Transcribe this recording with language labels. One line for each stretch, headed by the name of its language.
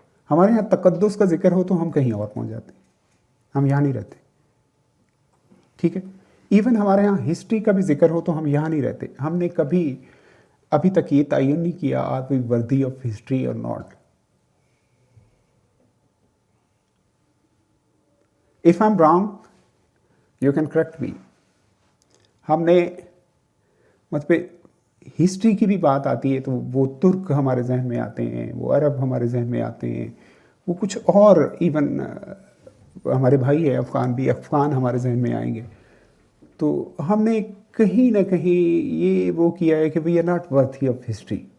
Urdu: ہمارے یہاں تقدس کا ذکر ہو تو ہم کہیں اور پہنچ جاتے ہیں, ہم یہاں نہیں رہتے. ٹھیک ہے, ایون ہمارے یہاں ہسٹری کا بھی ذکر ہو تو ہم یہاں نہیں رہتے. ہم نے کبھی ابھی تک یہ تعین نہیں کیا
English: Are we worthy of history اور not. If I'm wrong, you can correct me.
Urdu: ہم نے مطلب ہسٹری کی بھی بات آتی ہے تو وہ ترک ہمارے ذہن میں آتے ہیں, وہ عرب ہمارے ذہن میں آتے ہیں, وہ کچھ اور ایون ہمارے بھائی ہیں افغان بھی, افغان ہمارے ذہن میں آئیں گے. تو ہم نے کہیں نہ کہیں یہ وہ کیا ہے کہ
English: We are not worthy of history.